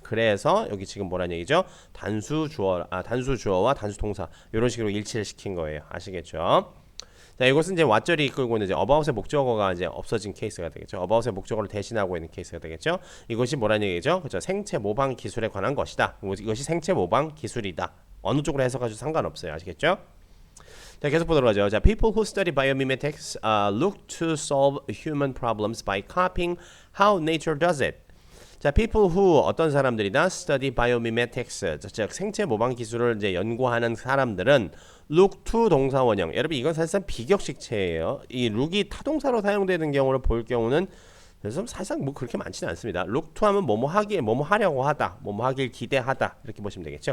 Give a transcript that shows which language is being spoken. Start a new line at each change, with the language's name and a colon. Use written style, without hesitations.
Korean: 그래서 여기 지금 뭐라는 얘기죠? 단수 주어와 단수 동사 이런 식으로 일치를 시킨 거예요. 아시겠죠? 자, 이것은 이제 왓절이 이끌고 있는 이제 about의 목적어가 이제 없어진 케이스가 되겠죠. about의 목적어를 대신하고 있는 케이스가 되겠죠. 이것이 뭐라는 얘기죠? 그렇죠. 생체 모방 기술에 관한 것이다. 이것이 생체 모방 기술이다. 어느 쪽으로 해석하셔도 상관없어요. 아시겠죠? 자, 계속 보도록 하죠.
English: 자, people who study biomimetics look to solve human problems by copying how nature does it.
Korean: 자, people who 어떤 사람들이다 study biomimetics, 즉 생체 모방 기술을 이제 연구하는 사람들은 look to 동사 원형. 여러분 이건 사실상 비격식체예요. 이 look이 타동사로 사용되는 경우를 볼 경우는 그래서 사실상 뭐 그렇게 많지는 않습니다. look to 하면 뭐뭐 하기, 뭐뭐 하려고 하다, 뭐뭐 하길 기대하다 이렇게 보시면 되겠죠.